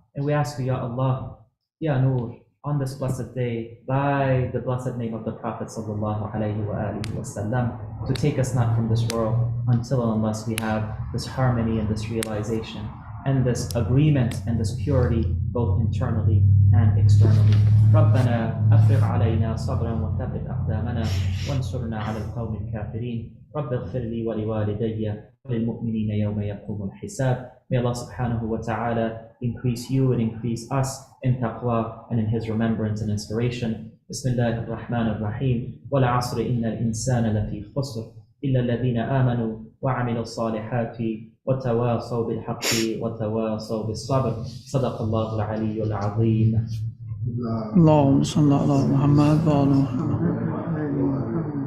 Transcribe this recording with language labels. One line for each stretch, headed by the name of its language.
English: And we ask you, Ya Allah, Ya Nur, on this blessed day, by the blessed name of the Prophet sallallahu alaihi wasallam, to take us not from this world until and unless we have this harmony and this realization. and this agreement and this purity both internally and externally.
Arabic: ربنا أفرغ علينا صبرا وثبت أقدامنا وانصرنا على القوم الكافرين. رب اغفر لي ولوالدي وللمؤمنين يوم يقوم الحساب.
English: May Allah subhanahu wa ta'ala increase you and increase us in taqwa and in His remembrance and inspiration.
Arabic: بسم الله الرحمن الرحيم. والعصر إن الإنسان لفي خسر إلا الذين آمنوا وعملوا الصالحات وتواصوا بالحق وتواصوا بالصبر. صدق الله العلي العظيم. اللهم صل على محمد وآل محمد.